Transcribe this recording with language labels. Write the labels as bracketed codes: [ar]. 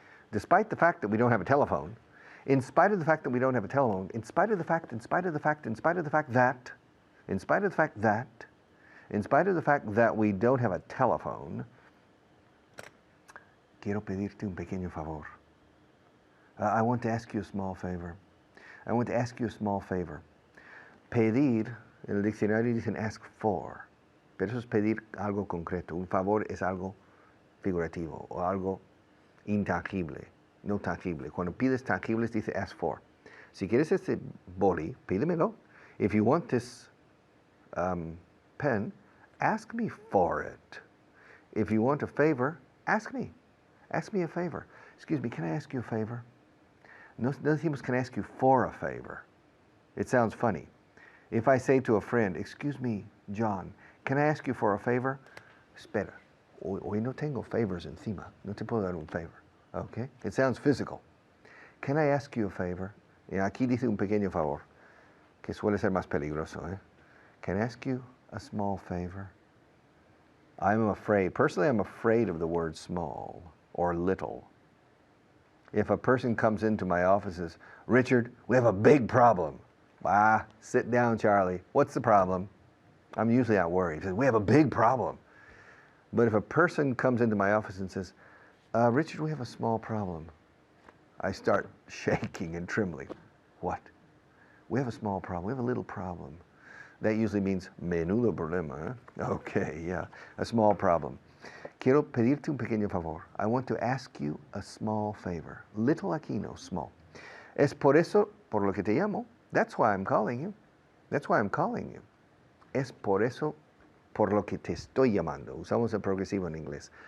[en] Despite the fact that we don't have a telephone, in spite of the fact that we don't have a telephone, in spite of the fact, in spite of the fact, in spite of the fact that, in spite of the fact that, in spite of the fact that we don't have a telephone, [es] quiero pedirte un pequeño favor. [en] I want to ask you a small favor. I want to ask you a small favor. [es] Pedir, en el diccionario dicen ask for, pero eso es pedir algo concreto. Un favor es algo figurativo o algo intangible, no tangible. Cuando pides tangibles dice ask for. Si quieres este boli, pídemelo. [en] If you want this pen, ask me for it. If you want a favor, ask me. Ask me a favor. Excuse me, can I ask you a favor? [es] No decimos [en] can I ask you for a favor. It sounds funny. If I say to a friend, excuse me, John, can I ask you for a favor? [es] Espera, hoy no tengo favors encima. No te puedo dar un favor. [en] Okay? It sounds physical. Can I ask you a favor? [es] Y aquí dice un pequeño favor, que suele ser más peligroso. [en] Can I ask you a small favor? I'm afraid, personally I'm afraid of the word small or little. If a person comes into my office and says, Richard, we have a big problem. Sit down, Charlie. What's the problem? I'm usually not worried. He says, we have a big problem. But if a person comes into my office and says, Richard, we have a small problem, I start shaking and trembling. What? We have a small problem. We have a little problem. That usually means menudo problema. Okay, yeah, a small problem. [es] Quiero pedirte un pequeño favor. [en] I want to ask you a small favor. [es] Little aquí no, small. Es por eso, por lo que te llamo. [en] That's why I'm calling you. That's why I'm calling you. [es] Es por eso, por lo que te estoy llamando. Usamos el progresivo en inglés.